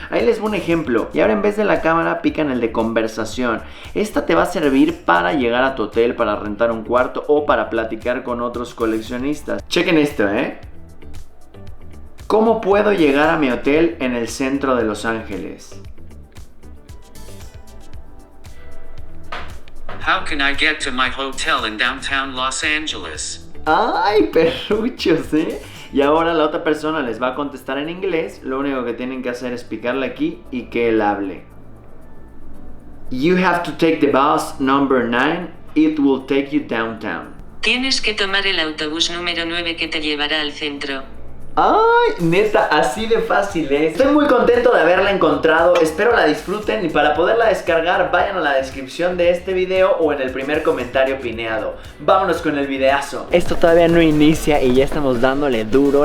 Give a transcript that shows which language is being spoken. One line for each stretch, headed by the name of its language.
Spanish: Ahí les voy un ejemplo. Y ahora en vez de la cámara pican el de conversación. Esta te va a servir para llegar a tu hotel, para rentar un cuarto o para platicar con otros coleccionistas. Chequen esto, ¿Cómo puedo llegar a mi hotel en el centro de Los Ángeles?
English: How can I get to my hotel in downtown Los Angeles?
Spanish: ¡Ay, perruchos, Y ahora la otra persona les va a contestar en inglés. Lo único que tienen que hacer es picarle aquí y que él hable.
English: You have to take the bus number 9. It will take you downtown.
Spanish: Tienes que tomar el autobús número 9 que te llevará al centro. ¡Ay! Neta, así de fácil es. Estoy muy contento de haberla encontrado. Espero la disfruten y para poderla descargar vayan a la descripción de este video o en el primer comentario pineado. Vámonos con el videazo. Esto todavía no inicia y ya estamos dándole duro.